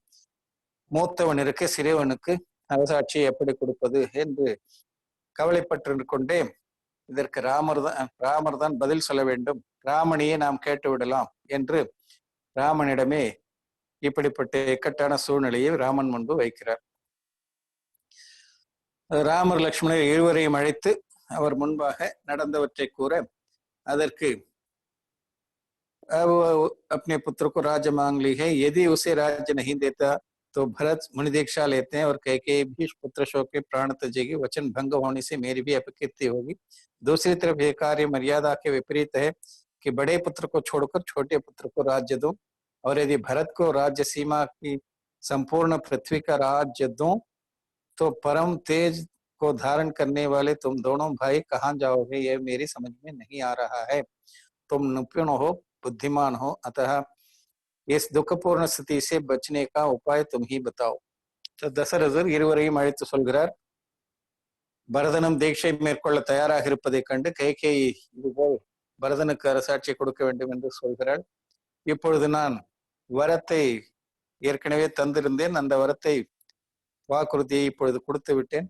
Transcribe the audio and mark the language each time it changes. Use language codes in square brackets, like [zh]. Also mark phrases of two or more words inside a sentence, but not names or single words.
[ta] மூத்தவனிற்கு சிறியவனுக்கு அரசாட்சியை எப்படி கொடுப்பது என்று கவலைப்பட்டு கொண்டே இதற்கு ராமர் தான் பதில் சொல்ல வேண்டும், ராமனையே நாம் கேட்டு விடலாம் என்று ராமனிடமே இப்படிப்பட்ட இக்கட்டான சூழ்நிலையை ராமன் முன்பு வைக்கிறார். ராமர் லக்ஷ்மணர் இருவரையும் அழைத்து அவர் முன்பாக நடந்தவற்றை கூற, அதற்கு [hi] अपने पुत्र को राज्य मांग ली है, यदि उसे राज्य नहीं देता तो भरत मुनि दीक्षा लेते हैं और कैकेयी भी पुत्र शोक के प्राण त्यजेगी, वचन भंग होने से मेरी भी अपकीर्ति होगी। दूसरी तरफ यह कार्य मर्यादा के विपरीत है कि बड़े पुत्र को छोड़कर छोटे पुत्र को राज्य दो, और यदि भरत को राज्य सीमा की संपूर्ण पृथ्वी का राज्य दो तो परम तेज को धारण करने वाले तुम दोनों भाई कहाँ जाओगे, यह मेरी समझ में नहीं आ रहा है। तुम निपुण हो, बुद्धिमान हो, अतः इस दुखपूर्ण स्थिति से बचने का उपाय तुम ही बताओ. [ta] தசரதர் இருவரையும் அழைத்து சொல்கிறார். பரதனும் தீட்சை மேற்கொள்ள தயாராக இருப்பதை கண்டு கைகேயி இதுபோல் பரதனுக்கு அரசாட்சியை கொடுக்க வேண்டும் என்று சொல்கிறாள். இப்பொழுது நான் வரத்தை ஏற்கனவே தந்திருந்தேன், அந்த வரத்தை வாக்குறுதியை இப்பொழுது கொடுத்து விட்டேன்.